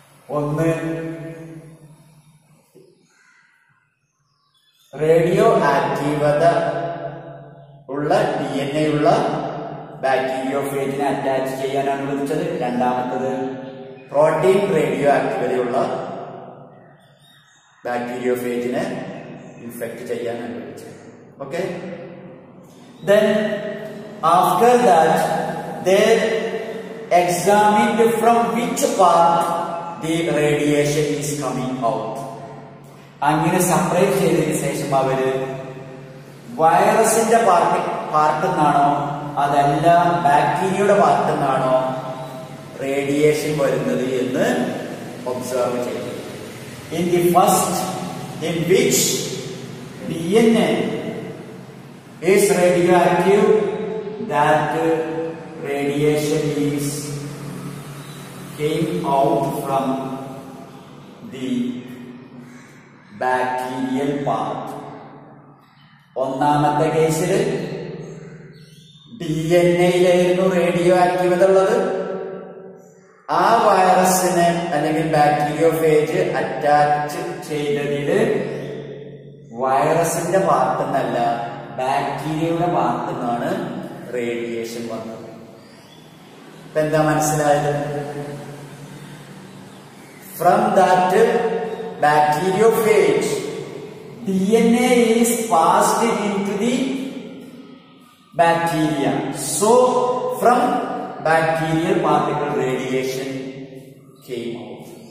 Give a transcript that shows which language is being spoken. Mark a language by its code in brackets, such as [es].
[ml] ഒന്ന് റേഡിയോ ആക്റ്റീവത ഉള്ള DNA ഉള്ള ബാക്ടീരിയോഫേജിനെ അറ്റാച്ച് ചെയ്യാൻ അനുവദിച്ചത്. രണ്ടാമത്തത് പ്രോട്ടീൻ റേഡിയോ ആക്റ്റീവതയുള്ള ബാക്ടീരിയോഫേജിനെ ഇൻഫെക്ട് ചെയ്യാൻ അനുവദിച്ചത്. Okay. [en] Then after that they examined from which part the radiation is coming out. [ml] അങ്ങനെ സെപ്പറേറ്റ് ചെയ്തതിനു ശേഷം അവര് വൈറസിന്റെ പാർട്ടിൽ നിന്നാണോ അതല്ല ബാക്ടീരിയയുടെ പാർട്ടിൽ നിന്നാണോ റേഡിയേഷൻ വരുന്നത് എന്ന് ഒബ്സർവ് ചെയ്തു. [en] In the first, in which DNA is radioactive, that radiation came out from the bacterial part. [ml] ഒന്നാമത്തെ കേസിൽ DNA-യിലായിരുന്നു റേഡിയോ ആക്റ്റീവത ഉള്ളത്. ആ വൈറസിനെ അല്ലെങ്കിൽ ബാക്ടീരിയോഫേജ് അറ്റാച്ച് ചെയ്തതില് വൈറസിന്റെ പാർട്ടിൽ നിന്നല്ല ബാക്ടീരിയയുടെ പാർട്ടിൽ നിന്നാണ് റേഡിയേഷൻ വന്നത്. ഇപ്പൊ എന്താ മനസ്സിലായത്? [en] From that bacteriophage, DNA is passed into the bacteria. So from bacterial particle radiation came out.